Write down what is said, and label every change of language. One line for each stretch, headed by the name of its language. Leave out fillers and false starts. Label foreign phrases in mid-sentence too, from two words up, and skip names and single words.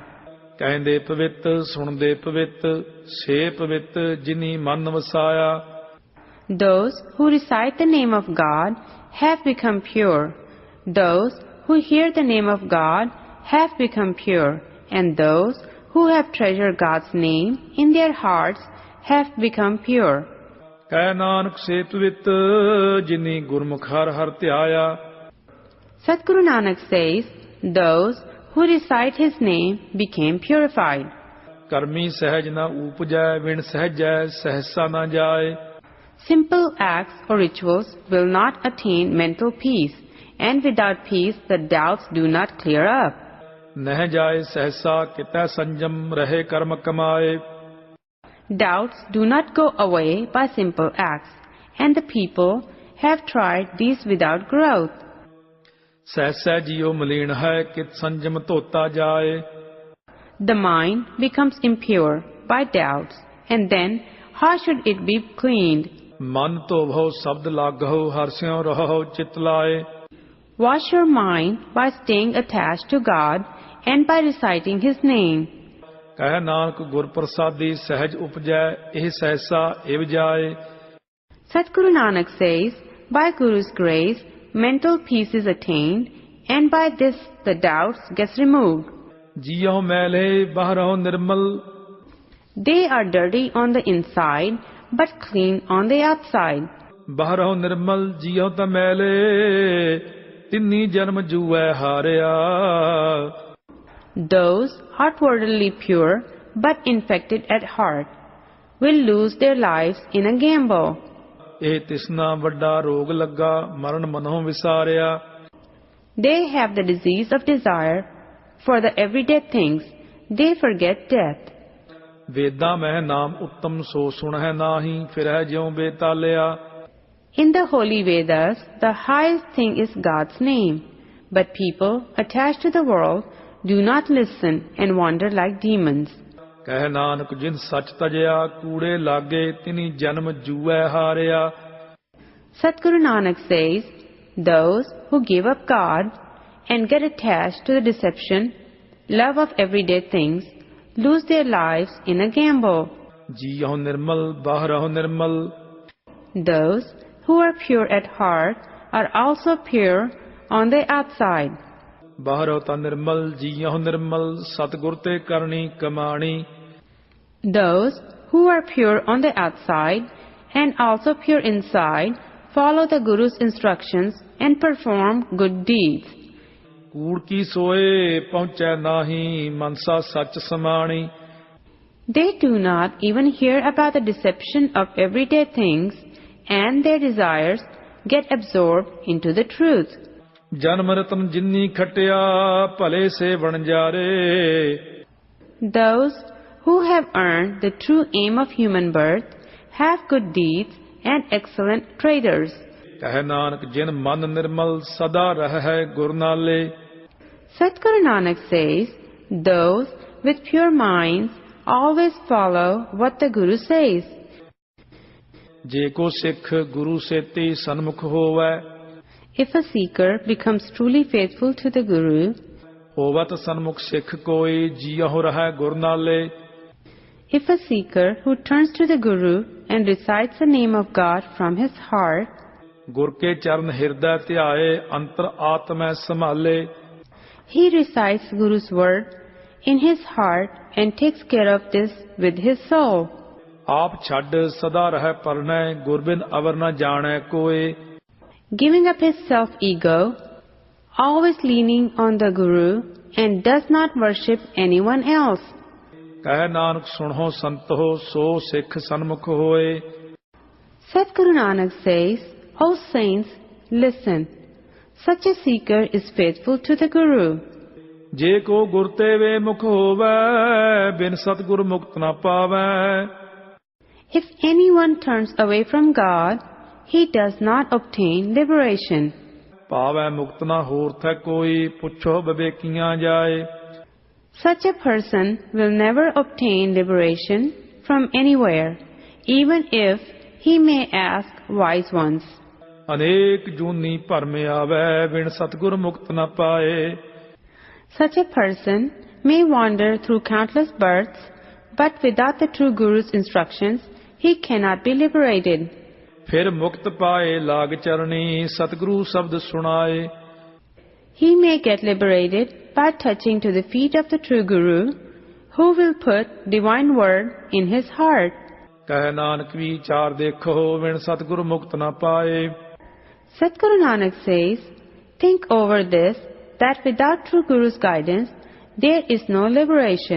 Punjabi: ਕਹਿੰਦੇ ਪਵਿੱਤ ਸੁਣਦੇ ਪਵਿੱਤ ਸੇ ਪਵਿੱਤ ਜਿਨੀ ਮਨ ਵਸਾਇਆ.
English: Those who recite the name of God have become pure. Those who hear the name of God have become pure. And those who have treasured God's name in their hearts have become pure.
Punjabi: ਕਹਿ ਨਾਨਕ ਸੇ ਪਵਿੱਤ ਜਿਨੀ ਗੁਰਮੁਖ ਹਰ ਹਰ ਧਿਆਇਆ.
English: Sadguru Nanak says, those who recite his name became purified.
Punjabi: ਕਰਮੀ ਸਹਿਜ ਨ ਊਪਜੈ ਵਿਣ ਸਹਿਜੈ ਸਹਸਾ ਨ ਜਾਏ.
English: Simple acts or rituals will not attain mental peace, and without peace the doubts do not clear up.
Punjabi: ਨਹਿ ਜਾਏ ਸਹਸਾ ਕਿਤੈ ਸੰਜਮ ਰਹੇ ਕਰਮ ਕਮਾਏ.
English: Doubts do not go away by simple acts, and the people have tried these without growth.
Punjabi: ਸਹਸੈ ਜੀਉ ਮਲੀਨ ਹੈ ਕਿਤ ਸੰਜਮ ਧੋਤਾ ਜਾਏ.
English: The mind becomes impure by doubts, and then how should it be cleaned?
Punjabi: ਮਨ ਧੋਵੋ ਸ਼ਬਦ ਲਾਗਹੁ ਹਰਸਿਉ ਰਹੋ ਚਿਤ ਲਾਏ.
English: Wash your mind by staying attached to God and by reciting his name.
Punjabi: ਕਹਿ ਨਾਨਕ ਗੁਰ ਪ੍ਰਸਾਦੀ ਸਹਿਜ ਉਪਜੈ ਇਹ ਸਹਸਾ ਇਵ ਜਾਏ.
English: Sadguru Nanak says, by Guru's grace, mental peace is attained, and by this the doubts gets removed.
Punjabi: ਜੀਉ ਮੈਲੇ ਬਾਹਰਹੁ ਨਿਰਮਲ.
English: They are dirty on the inside, but clean on the outside.
Punjabi: ਬਾਹਰਹੁ ਨਿਰਮਲ ਜੀਉ ਤ ਮੈਲੇ ਤਿੰਨੀ ਜਨਮ ਜੂਐ ਹਾਰਿਆ.
English: Those outwardly pure but infected at heart will lose their lives in a gamble.
Punjabi: ਇਹ ਤਿਸਨਾ ਵੱਡਾ ਰੋਗ ਲੱਗਾ ਮਰਨ ਮਨਹੁ ਵਿਸਾਰਿਆ.
English: They have the disease of desire for the everyday things. They forget death.
Punjabi: ਵੇਦਾਂ ਮਹਿ ਨਾਮ ਉੱਤਮ ਸੋ ਸੁਣਹਿ ਨਾਹੀ ਫਿਰਹਿ ਜਿਉ ਬੇਤਾਲਿਆ.
English: In the holy Vedas, the highest thing is God's name. But people attached to the world do not listen and wander like demons.
Punjabi: ਕਹਿ ਨਾਨਕ ਜਿਨ ਸੱਚ ਤਜਿਆ ਕੂੜੇ ਲਾਗੇ ਤਿਨੀ ਜਨਮ ਜੂਐ ਹਾਰਿਆ.
English: Sadguru Nanak says, those who give up God and get attached to the deception, love of everyday things, lose their lives in a gamble.
Punjabi: ਜੀਉ ਨਿਰਮਲ ਬਾਹਰਹੁ ਨਿਰਮਲ.
English: Those who are pure at heart are also pure on the outside.
Punjabi: ਬਾਹਰਹੁ ਤਾ ਨਿਰਮਲ ਜੀਉ ਨਿਰਮਲ ਸਤਿਗੁਰ ਤੇ ਕਰਨੀ ਕਮਾਣੀ.
English: Those who are pure on the outside and also pure inside follow the Guru's instructions and perform good deeds.
Punjabi: ਕੂੜ ਕੀ ਸੋਏ ਪਹੁੰਚੈ ਨਾਹੀ ਮਨਸਾ ਸੱਚ ਸਮਾਣੀ.
English: They do not even hear about the deception of everyday things, and their desires get absorbed into the truth.
Punjabi: ਜਨਮ ਰਤਨ ਜਿਨੀ ਖਟਿਆ ਭਲੇ ਸੇ ਵਣਜਾਰੇ.
English: Those who have earned the true aim of human birth have good deeds and excellent traders.
Punjabi: ਕਹਿ ਨਾਨਕ ਜਿਨ ਮਨ ਨਿਰਮਲ ਸਦਾ ਰਹਿ ਗੁਰ ਨਾਲੇ.
English: Sadguru Nanak says, those with pure minds always follow what the Guru says.
Punjabi: ਜੇ ਕੋ ਸਿੱਖ ਗੁਰੂ ਸੇਤੀ ਸਨਮੁਖ ਹੋਵੈ.
English: If a seeker becomes truly faithful to the Guru,
Punjabi: ਹੋਵਤ ਸਨਮੁਖ ਸਿੱਖ ਕੋਈ ਜੀਉ ਰਹਿ ਗੁਰ ਨਾਲੇ.
English: if a seeker who turns to the Guru and recites the name of God from his heart,
Punjabi: ਗੁਰ ਕੇ ਚਰਨ ਹਿਰਦੈ ਧਿਆਏ ਅੰਤਰ ਆਤਮੈ ਸੰਭਾਲੇ.
English: He recites Guru's word in his heart and takes care of this with his soul.
Punjabi: ਆਪ ਛੱਡ ਸਦਾ ਰਹਿ ਪਰਨੈ ਗੁਰਬਿਨ ਅਵਰ ਨ ਜਾਣੈ ਕੋਏ
English: Giving up his self-ego, always leaning on the Guru, and does not worship anyone else.
Punjabi: ਕਹਿ ਨਾਨਕ ਸੁਣੋ ਸੰਤੋ ਸੋ ਸਿੱਖ ਸਨਮੁਖ ਹੋਏ
English: Sadguru Nanak says, O saints, listen. Such a seeker is faithful to the Guru.
Punjabi: ਜੇ ਕੋ ਗੁਰ ਤੇ ਵੇ ਮੁਖ ਹੋਵੈ ਬਿਨ ਸਤਿਗੁਰ ਮੁਕਤ ਨ ਪਾਵੈ
English: If anyone turns away from God, he does not obtain liberation.
Punjabi: ਪਾਵੈ ਮੁਕਤ ਨ ਹੋਰ ਥੈ ਕੋਈ ਪੁੱਛੋ ਵਿਵੇਕੀਆਂ ਜਾਏ
English: Such a person will never obtain liberation from anywhere, even if he may ask wise ones.
Punjabi: ਅਨੇਕ ਜੂਨੀ ਭਰਮ ਆਵੈ ਬਿਨ ਸਤਿਗੁਰ ਮੁਕਤ ਨ ਪਾਏ
English: Such a person may wander through countless births, but without the true Guru's instructions, he cannot be liberated.
Punjabi: ਫਿਰ ਮੁਕਤ ਪਾਏ ਲਾਗ ਚਰਣੀ ਸਤਿਗੁਰੂ ਸ਼ਬਦ ਸੁਣਾਏ
English: He may get liberated by touching to the feet of the true Guru, who will put divine word in his heart.
Punjabi: ਕਹਿ ਨਾਨਕ ਵਿਚਾਰ ਦੇਖੋ ਬਿਨ ਸਤਿਗੁਰ ਮੁਕਤ ਨ ਪਾਏ
English: Sadguru Nanak says, think over this, that without true Guru's guidance, there is no liberation.